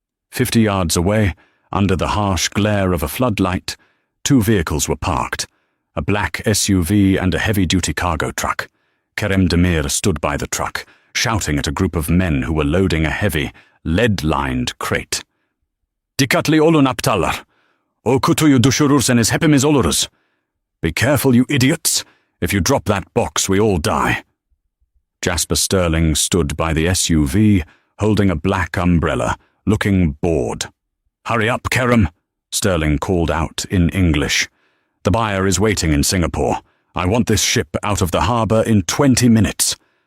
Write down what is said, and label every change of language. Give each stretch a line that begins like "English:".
English: 50 yards away, under the harsh glare of a floodlight, 2 vehicles were parked, a black SUV and a heavy-duty cargo truck. Kerem Demir stood by the truck, shouting at a group of men who were loading a heavy, lead-lined crate.
Turkish: "Dikkatli olun aptallar. O kutuyu düşürürseniz hepimiz oluruz.
English: Be careful, you idiots. If you drop that box, we all die." Jasper Sterling stood by the SUV, holding a black umbrella, looking bored. "Hurry up, Kerem," Sterling called out in English. "The buyer is waiting in Singapore. I want this ship out of the harbor in 20 minutes.